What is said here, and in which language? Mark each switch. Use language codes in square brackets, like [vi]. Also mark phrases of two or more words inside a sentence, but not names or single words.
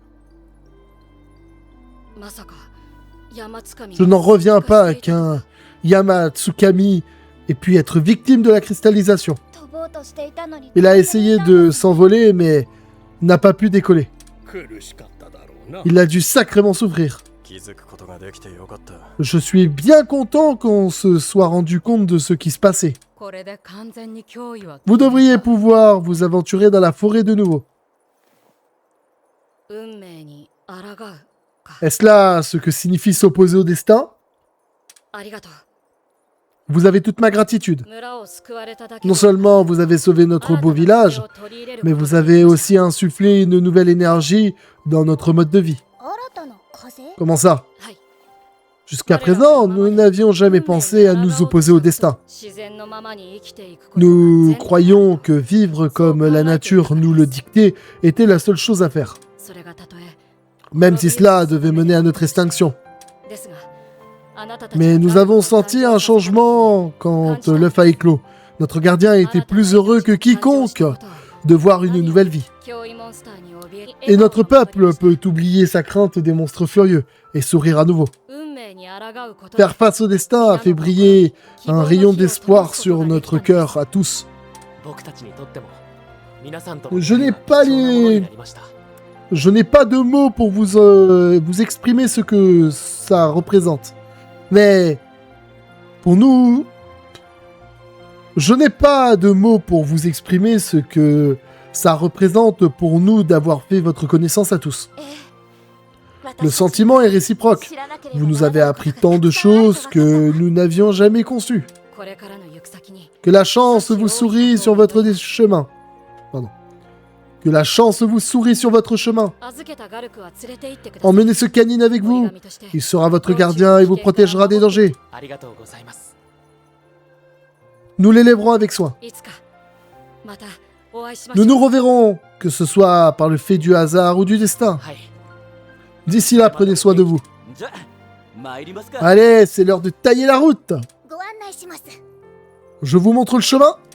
[ja] まさか山つかみ [fr] Je n'en reviens pas qu'un Yamatsukami ait pu être victime de la cristallisation. [ja] 飛ぼうとしていたのに。 [fr] Il a essayé de s'envoler, mais n'a pas pu décoller. [ja] 苦しかっただろうな。 [fr] Il a dû sacrément souffrir. [ja] 気づくことができてよかった。 [fr] Je suis bien content qu'on se soit rendu compte de ce qui se passait. [ja] これで完全に脅威は [fr] Vous devriez pouvoir vous aventurer dans la forêt de nouveau. [ja] 運命に抗うか。 [fr] Est-ce là ce que signifie s'opposer au destin? [ja] ありがとう。 [fr] Vous avez toute ma gratitude. [ja] 村を救われただけ [fr] Non seulement vous avez sauvé notre beau village, mais vous avez aussi insufflé une nouvelle énergie dans notre mode de vie. [ja] 新たな風。 [fr] Comment ça? [ja] はい。 [fr] Jusqu'à présent, nous n'avions jamais pensé à nous opposer au destin. [ja] 自然のままに生きていくことが [fr] Nous [ja] 全部 [fr] croyions que vivre comme la nature nous le dictait était la seule chose à faire, [ja] それがたとえ [fr] même si cela devait mener à notre extinction. [ja] ですがあなたたち [fr] Mais [ja] が [fr] nous avons senti un changement quand l'œuf a éclos. Notre gardien était plus heureux que quiconque de voir une nouvelle vie. [ja] 脅威モンスターに怯え [fr] Et notre peuple peut oublier sa crainte des monstres furieux et sourire à nouveau. [ja] 運命に抗うこと [fr] Faire face au destin a fait briller un rayon d'espoir sur notre cœur à tous. [ja] 僕たちにとっても皆さんと [fr] Je n'ai pas [ja] 貴重なものに [fr] les... [ja] なりました。 [fr] Je n'ai pas de mots pour vous exprimer ce que ça représente. Mais pour nous... Je n'ai pas de mots pour vous exprimer ce que ça représente pour nous d'avoir fait votre connaissance à tous. Le sentiment est réciproque. Vous nous avez appris tant de choses que nous n'avions jamais conçues. [ja] これからの行く先に [fr] Que la chance vous sourit sur votre chemin. Pardon. Que la chance vous sourit sur votre chemin. [ja] 預けたガルクは連れて行ってください [fr] Emmenez ce canine avec vous. Il sera votre gardien et vous protégera des dangers. [ja] ありがとうございます。 [fr] Nous l'élèverons avec soin. [ja] いつかまたお会いしましょ [fr] Nous [ja] う [fr] nous reverrons, que ce soit par le fait du hasard ou du destin. [ja] はい。 [fr] D'ici là, prenez soin de vous. [ja] じゃ参りますか。 [fr] Allez, c'est l'heure de tailler la route. [ja] ご案内します。 [fr] Je vous montre le chemin.